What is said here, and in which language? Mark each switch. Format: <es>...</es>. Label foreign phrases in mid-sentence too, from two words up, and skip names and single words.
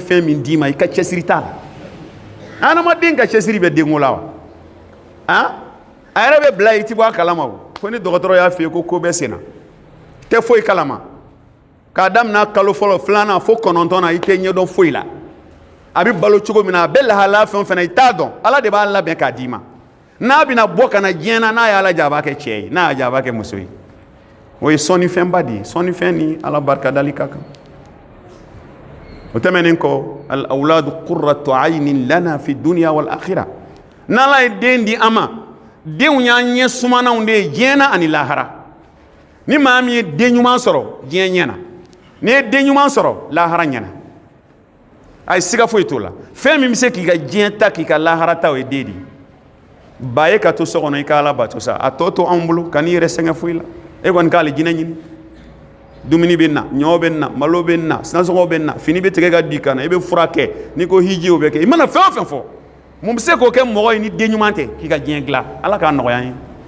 <bm>fɛn min d'i ma i ka cɛsiri t'a la adamaden ka cɛsiri bɛ denko la wa a yɛrɛ bɛ bila i tɛ bɔ a kalama o fo ni dɔgɔtɔrɔ y'a f'i ye ko bɛ sen na tɛ foyi kalama k'a daminɛ kalo fɔlɔ filanan fo kɔnɔntɔn na i tɛ ɲɛdɔn foyi la a bɛ balo cogo min na a bɛ lahalaya fɛn o fɛn na i t'a dɔn ala de b'a labɛn k'a d'i ma n'a bɛna bɔ ka na diɲɛ na n'a y'a lajɛ a b'a kɛ cɛ ye n'a y'a jɛ a b'a kɛ muso ye o ye sɔnnifɛnba de ye sɔnnifɛn ni ala barikadali ka kan o tɛmɛnen kɔ</bm> <ar>الأولاد قرة أعين لنا في الدنيا والآخرة</ar> <bm>n'ala ye den di an ma denw y'an ɲɛ sumananw de ye diɲɛ na ani lahara ni maa min ye den ɲuman sɔrɔ diɲɛ ɲɛna n'i ye den ɲuman sɔrɔ lahara ɲɛna a ye siga foyi t'o la fɛn min bɛ se k'i ka diɲɛ ta k'i ka lahara ta o ye den de ye ba ye ka to so kɔnɔ i ka ala bato sa a tɔ to anw bolo ka n'i yɛrɛ sɛgɛn foyi la e kɔni k'ale jinɛ ɲini dumuni bɛ na ɲɔ bɛ na malo bɛ na nasɔngɔ bɛ na fini bɛ tigɛ ka di kan na i bɛ fura kɛ n'i ko hiji o bɛ kɛ i mana fɛn o fɛn fɔ mun bɛ se k'o kɛ mɔgɔ ye ni den ɲuman tɛ k'i ka diɲɛ dilan ala k'a nɔgɔya ye</bm>